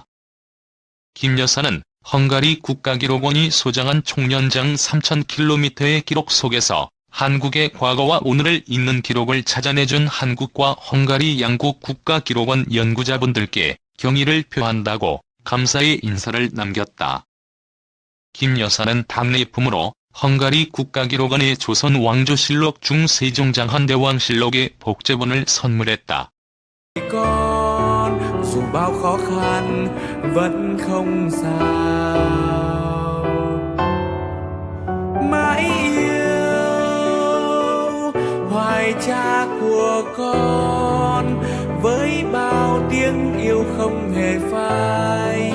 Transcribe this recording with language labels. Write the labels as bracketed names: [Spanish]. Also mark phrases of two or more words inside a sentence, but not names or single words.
[Korean] 김 여사는 헝가리 국가기록원이 소장한 총연장 3000km의 기록 속에서 한국의 과거와 오늘을 잇는 기록을 찾아내준 한국과 헝가리 양국 국가기록원 연구자분들께 경의를 표한다고 감사의 인사를 남겼다. 김 여사는 답례품으로 헝가리 국가기록원의 조선 왕조실록 중 세종장 한대왕실록의 복제본을 선물했다. [Vietnamese] Dù bao khó khăn vẫn không sao, mãi yêu hoài cha của con với bao tiếng yêu không hề phai.